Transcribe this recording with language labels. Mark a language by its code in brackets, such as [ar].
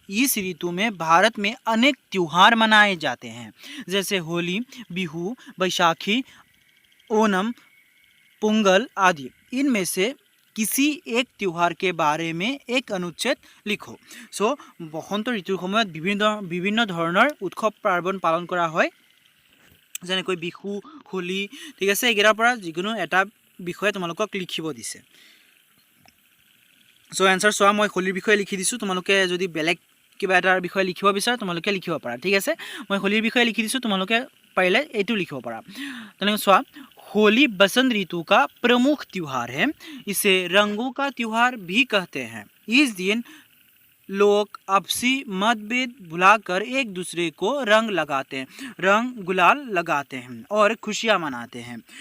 [hi] इस ऋतु में भारत में अनेक त्योहार मनाए जाते हैं, जैसे होली, बिहू, बैसाखी, ओणम, पोंगल आदि। इनमें से किसी एक त्योहार के बारे में एक अनुच्छेद लिखो। [as] सो বসন্ত ঋতুৰ সময়ত বিভিন্ন ধৰণৰ উৎসৱ পাৰ্বণ পালন কৰা হয়, যেনেকৈ বিহু, হোলী। ঠিক আছে, এইকেইটাৰ পৰা যিকোনো এটা বিষয়ে তোমালোকক লিখিব দিছে। চ' এনচাৰ চোৱা, মই হোলীৰ বিষয়ে লিখি দিছোঁ, তোমালোকে যদি বেলেগ কিবা এটাৰ বিষয়ে লিখিব বিচাৰা তোমালোকে লিখিব পাৰা। ঠিক আছে, মই হোলীৰ বিষয়ে লিখি দিছোঁ, তোমালোকে পাৰিলে এইটো লিখিব পাৰা। তেনেকৈ চোৱা, [hi] होली बसंत ऋतु का प्रमुख त्योहार है, इसे रंगों का त्योहार भी कहते हैं। इस दिन लोग आपसी मतभेद भुलाकर एक दूसरे को रंग लगाते हैं, रंग गुलाल लगाते हैं और खुशियाँ मनाते हैं।